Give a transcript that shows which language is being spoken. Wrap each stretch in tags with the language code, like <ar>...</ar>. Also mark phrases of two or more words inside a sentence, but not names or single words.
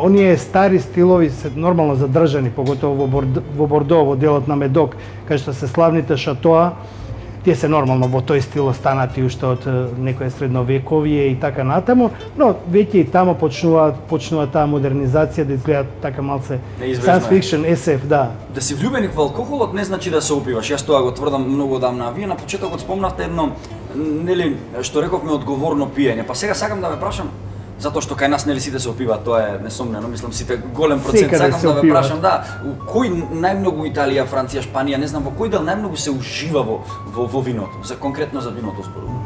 <mk>Оние стари стилови се нормално задржани, поготово во Бордо, во делот на Медок, кај што се славните шатоа, тие се нормално во тој стил останати уште од некое средновековие и така натаму, но веќе и тамо почнува таа модернизација да изгледа така малце</mk> <en>science fiction,</en> <mk>SF, да. Да си влюбеник во алкохолот не значи да се опиваш. Јас тоа го тврдам многу одамна. Вие на почетокот спомнавте едно, нели, што рековме, одговорно пиење. Па сега сакам да ве прашам, затоа што кај нас нели сите се опиваат, тоа е несомнено, мислам сите голем процент. Сакам да ве прашам, да, кој најмногу Италија, Франција, Шпанија, не знам во кој дел најмногу се ужива во виното, за конкретно за виното зборувам.</mk>